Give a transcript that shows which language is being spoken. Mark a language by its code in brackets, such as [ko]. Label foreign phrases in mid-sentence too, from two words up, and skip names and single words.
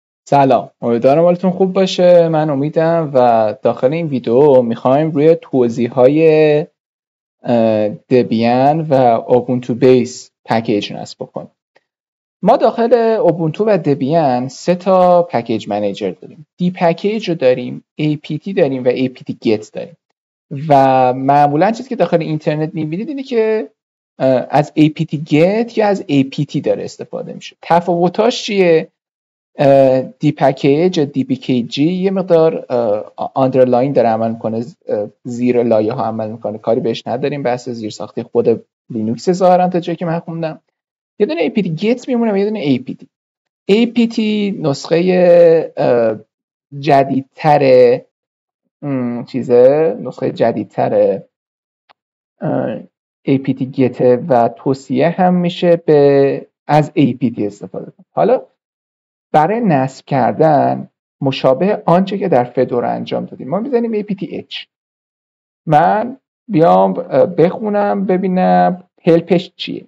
[fa] سلام، امیدوارم حالتون خوب باشه. من امیدم و داخل این ویدیو میخوایم روی توضیح‌های دبیان و اوبونتو بیس پکیج نصب بکنیم. ما داخل اوبونتو و دبیان 3 تا پکیج منیجر داریم. دی پکیج رو داریم، apt داریم و apt get داریم. و معمولا چیزی که داخل اینترنت میبینید اینه که از apt get یا از apt داره استفاده میشه. تفاوتاش چیه؟ دی پکیج دی پی کی جی یه مقدار آندرلاین داره عمل میکنه، زیر لایه ها عمل میکنه، کاری بهش نداریم، بحث زیر ساختی خود لینوکس ظاهرا تا جایی که من خوندم. یه دونه apt get میمونه و یه دونه apt نسخه جدیدتر نسخه جدیدتر apt get و توصیه هم میشه به از apt استفاده کنید. حالا برای نصب کردن مشابه آنچه که در فدورا انجام دادیم ما میزنیم apt-h. من بیام بخونم ببینم هلپش چیه.